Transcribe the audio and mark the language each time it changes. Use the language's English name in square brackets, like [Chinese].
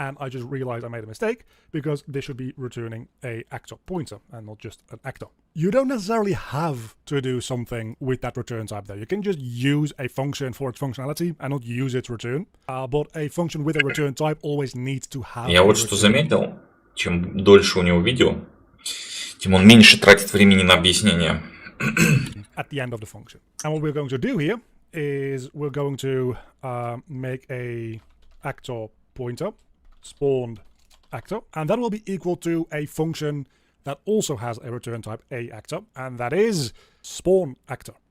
[English] And I just realized I made a mistake because this should be returning a actor pointer and not just an actor. You don't necessarily have to do something with that return type though. You can just use a function for its functionality and not use its return. But a function with a return type always needs to have. [Russian] Я вот что заметил, чем дольше у него видео, тем он меньше тратит времени на объяснение. [English] At the end of the function. And what we're going to do here is we're going to make a actor pointer, spawned actor, and that will be equal to a function that also has a return type a actor, and that is spawn actor.